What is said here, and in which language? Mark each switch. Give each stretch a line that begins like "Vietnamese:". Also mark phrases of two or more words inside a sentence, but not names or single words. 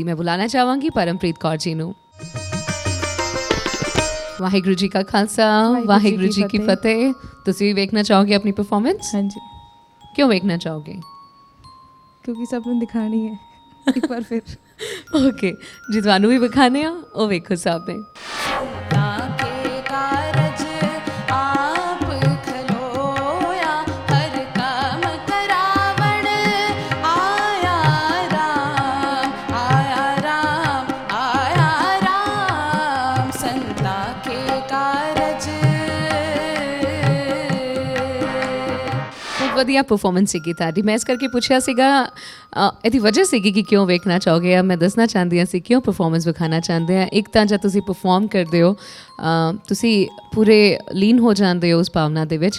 Punjabi: ਮੈਂ ਬੁਲਾਉਣਾ ਚਾਹਾਂਗੀ ਪਰਮਪ੍ਰੀਤ ਕੌਰ ਜੀ ਨੂੰ। ਵਾਹਿਗੁਰੂ ਜੀ ਕਾ ਖਾਲਸਾ ਵਾਹਿਗੁਰੂ ਜੀ ਕੀ ਫਤਿਹ। ਤੁਸੀਂ ਵੀ ਵੇਖਣਾ ਚਾਹੋਗੇ ਆਪਣੀ ਪਰਫਾਰਮੈਂਸ? ਹਾਂਜੀ, ਕਿਉਂ ਵੇਖਣਾ ਚਾਹੋਗੇ? ਕਿਉਂਕਿ ਸਭ ਨੂੰ ਦਿਖਾਣੀ ਹੈ ਇੱਕ ਵਾਰ ਫਿਰ। ਓਕੇ ਜੀ, ਤੁਹਾਨੂੰ ਵੀ ਵਿਖਾਣੇ ਆ, ਉਹ ਵੇਖੋ ਸਾਹਿਬ ਨੇ। ਕੇ ਕਾਰਜ ਆਪ ਖਲੋਇਆ ਹਰ ਕਾਮ ਕਰਾਵਣ ਆਇਆ ਰਾਮ ਆਇਆ ਰਾਮ ਆਇਆ ਰਾਮ ਸੰਤਾ ਕੇ ਕਾਰਜ। ਬਹੁਤ ਵਧੀਆ ਪਰਫਾਰਮੈਂਸ ਸੀਗੀ ਤੁਹਾਡੀ। ਮੈਂ ਇਸ ਕਰਕੇ ਪੁੱਛਿਆ ਸੀਗਾ, ਇਹਦੀ ਵਜ੍ਹਾ ਸੀਗੀ ਕਿ ਕਿਉਂ ਵੇਖਣਾ ਚਾਹੋਗੇ। ਆ ਮੈਂ ਦੱਸਣਾ ਚਾਹੁੰਦੀ ਹਾਂ ਸੀ ਕਿਉਂ ਪਰਫਾਰਮੈਂਸ ਵਿਖਾਉਣਾ ਚਾਹੁੰਦੇ ਆ। ਇੱਕ ਤਾਂ ਜਦ ਤੁਸੀਂ ਪਰਫਾਰਮ ਕਰਦੇ ਹੋ ਤੁਸੀਂ ਪੂਰੇ ਲੀਨ ਹੋ ਜਾਂਦੇ ਹੋ ਉਸ ਭਾਵਨਾ ਦੇ ਵਿੱਚ।